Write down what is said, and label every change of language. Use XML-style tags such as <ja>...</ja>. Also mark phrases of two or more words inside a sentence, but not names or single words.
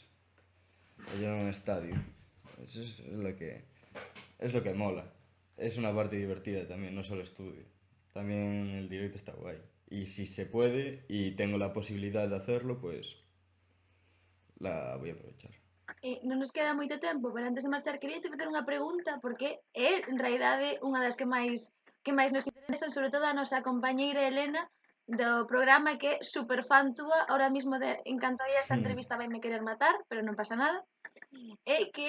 <es>O ya en un estadio. Eso es lo que mola. Es una parte divertida también, no solo estudio. También el directo está guay. Y si se puede y tengo la posibilidad de hacerlo, pues la voy a aprovechar.</es> <gl>Non nos queda moito tempo, pero antes de marchar quería facer unha pregunta porque é en realidade unha das que máis nos interesan, sobre todo a nosa compañeira Elena do programa, que é super fan túa,</gl> <es>ahora mismo</es> <gl>en canto a esta entrevista vai me querer matar, pero non pasa nada. É que</gl>